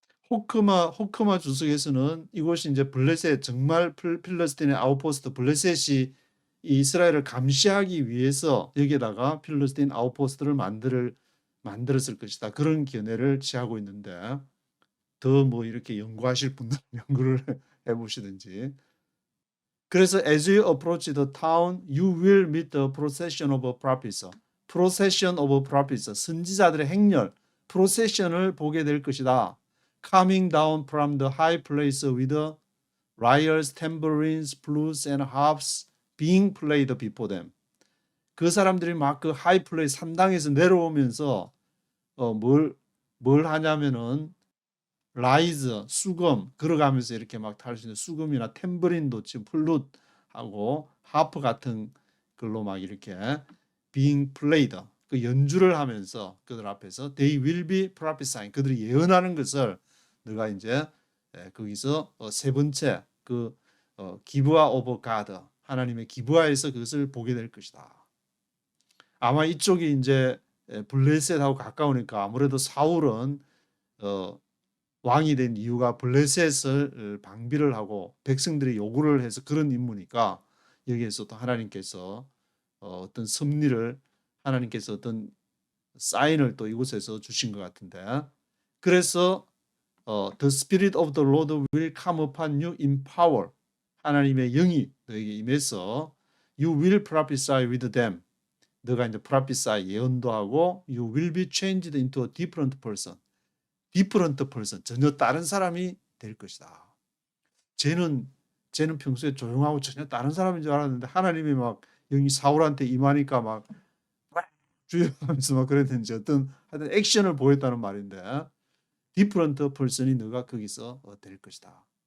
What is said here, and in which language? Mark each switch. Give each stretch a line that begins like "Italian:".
Korean: 호크마 주석에서는 이곳이 이제 블레셋 정말 필러스틴의 아웃포스트 블레셋이 이스라엘을 감시하기 위해서 여기에다가 필러스틴 아웃포스트를 만들었을 것이다. 그런 견해를 취하고 있는데 더 뭐 이렇게 연구하실 분들은 연구를 해보시든지. 그래서
English: as you approach the town, you will meet the procession of prophets. procession of prophets,
Korean: 선지자들의 행렬, procession을 보게 될 것이다.
English: coming down from the high place with lyres, tambourines, flutes, and harps being played before them.
Korean: 그 사람들이 막 그 하이 플레이스 3당에서 내려오면서 뭘 하냐면은 라이즈, 수금 걸어가면서 이렇게 막 탈 수 있는 수금이나 탬버린도 지금 플룻하고 하프 같은 걸로 막 이렇게 being played 그 연주를 하면서 그들 앞에서
English: they will be prophesying
Korean: 그들이 예언하는 것을 너가 이제 거기서 세 번째 그 기브아 오브 가드 하나님의 기브아에서 그것을 보게 될 것이다. 아마 이쪽이 이제 블레셋하고 가까우니까 아무래도 사울은 왕이 된 이유가 블레셋을 방비를 하고 백성들이 요구를 해서 그런 임무니까 여기에서 또 하나님께서 어떤 섭리를 하나님께서 어떤 사인을 또 이곳에서 주신 것 같은데 그래서
English: The Spirit of the Lord will come upon you in power.
Korean: 하나님의 영이 너에게 임해서
English: You will prophesy with them.
Korean: 너가 이제 prophesy 예언도 하고
English: You will be changed into a different person. different person.
Korean: 전혀 다른 사람이 될 것이다. 쟤는 평소에 조용하고 전혀 다른 사람인 줄 알았는데 하나님이 막 영이 사울한테 임하니까 막 주여하면서 막 그랬는지 어떤 하여튼 액션을 보였다는 말인데 different person이 너가 거기서 될 것이다.